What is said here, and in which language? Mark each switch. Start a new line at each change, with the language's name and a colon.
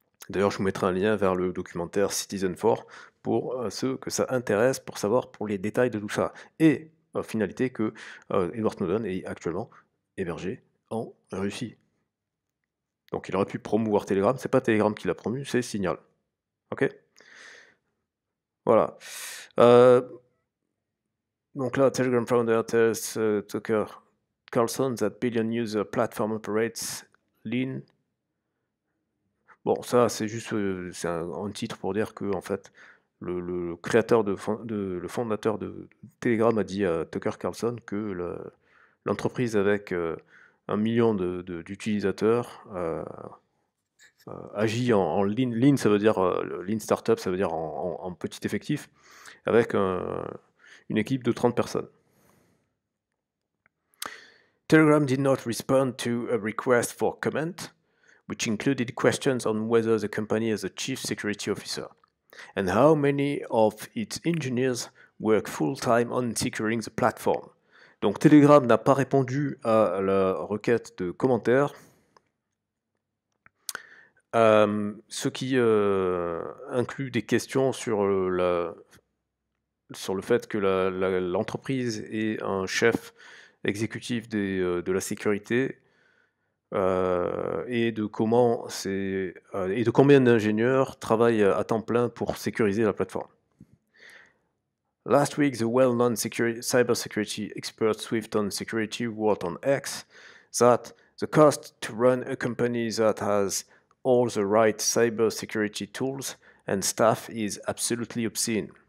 French: D'ailleurs, je vous mettrai un lien vers le documentaire Citizen4 pour ceux que ça intéresse, pour savoir pour les détails de tout ça. Et finalité que Edward Snowden est actuellement hébergé en Russie. Donc il aurait pu promouvoir Telegram, c'est pas Telegram qui l'a promu, c'est Signal. Ok? Voilà. Donc là,
English: Telegram founder tells Tucker Carlson that billion user platform operates lean.
French: Bon, ça c'est juste c'est un titre pour dire que en fait le créateur le fondateur de Telegram a dit à Tucker Carlson que l'entreprise avec 1 million d'utilisateurs agit en lean. Lean, ça veut dire lean startup, ça veut dire en petit effectif, avec une équipe de 30 personnes.
English: Telegram did not respond to a request for comment, which included questions on whether the company has a chief security officer, and how many of its engineers work full-time on securing the platform.
French: Donc Telegram n'a pas répondu à la requête de commentaires, ce qui inclut des questions sur le fait que l'entreprise ait un chef exécutif de la sécurité, et de comment et de combien d'ingénieurs travaillent à temps plein pour sécuriser la plateforme.
English: Last week, the well-known cybersecurity expert Swifton Security wrote on X that the cost to run a company that has all the right cybersecurity tools and staff is absolutely obscene.